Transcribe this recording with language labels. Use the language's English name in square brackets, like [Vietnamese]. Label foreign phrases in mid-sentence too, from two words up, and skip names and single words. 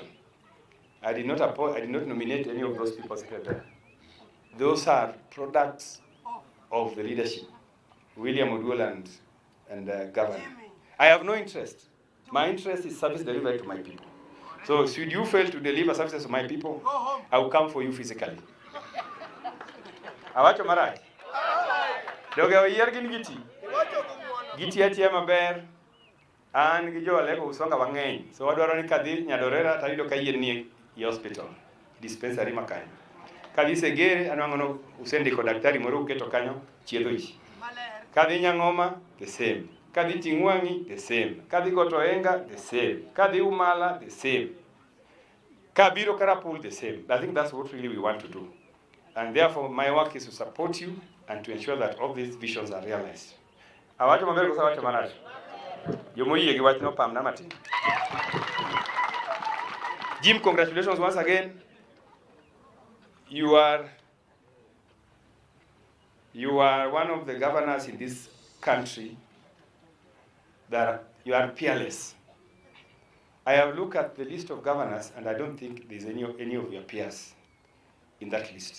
[English] I did not nominate any of those people secretary. Those are products of the leadership, William Oduol and Governor. I have no interest. My interest is service delivery to my people. So should you fail to deliver services to my people, I will come for you physically. [Luo (Kenya and Tanzania)] Awacho marach. Doge oyier gin giti. Giti atia maber. An gi jo Alego Usonga mang'eny. So wadwaro ni kadhi Nyadorera tayudo ka yien ni e hospital, dispensary makanyo. Kadhi Segere anwang'o usendiko daktari moro uketo kanyo chiedho ji. Kadhi Nyang'oma, [English] the same. [Luo (Kenya and Tanzania)] Kadhi Ting'wang'i, [English] the same. [Luo (Kenya and Tanzania)] Kadhi Gotoenga, [English] the same. [Luo (Kenya and Tanzania)] Kadhi Umala, [English] the same. Kabiro Karapul, the same. I think that's what really we want to do. And therefore, my work is to support you and to ensure that all these visions are realized. [Luo (Kenya and Tanzania)] Awacho maber kosa awacho marach. Yomoyie gi wach no pam na matin. [English] Jim, congratulations once again. You are one of the governors in this country that you are peerless. I have looked at the list of governors and I don't think there's any of your peers in that list.